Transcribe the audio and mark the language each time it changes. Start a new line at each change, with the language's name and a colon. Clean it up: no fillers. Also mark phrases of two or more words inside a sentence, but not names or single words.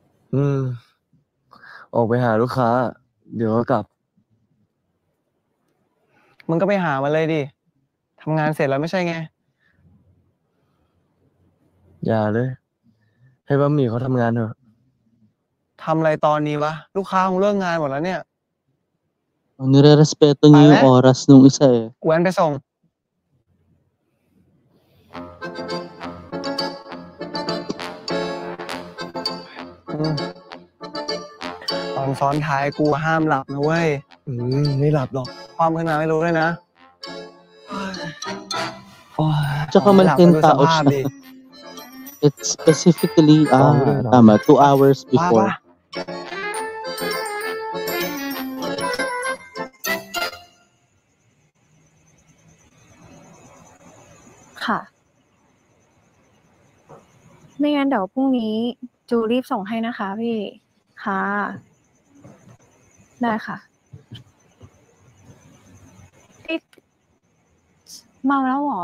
Thai: ออกไปหาลูกค้า เดี๋ยวก็กลับ มึงก็ไปหามาเลยดิทำงานเสร็จแล้วไม่ใช่ไง อย่าเลย ให้บะหมี่เขาทำงานเถอะทำอะไรตอนนี้วะ ลูกค้าคงเลิกงานหมดแล้วเนี่ย
Filipino: Nire-respeto niyo yung oras nung isa eh.
Thai: แว้นไปส่ง ตอนซ้อนท้ายกูห้ามหลับนะเว้ย ไม่หลับหรอก ความขึ้นมาไม่รู้เลยนะ
Filipino: Tsaka malaking tao siya.
English: It's specifically, tama, 2 hours before.
Thai: ค่ะ ไม่งั้นเดี๋ยวพรุ่งนี้จูรีบส่งให้นะคะพี่ ค่ะ ได้ค่ะเมาแล้วเหรอ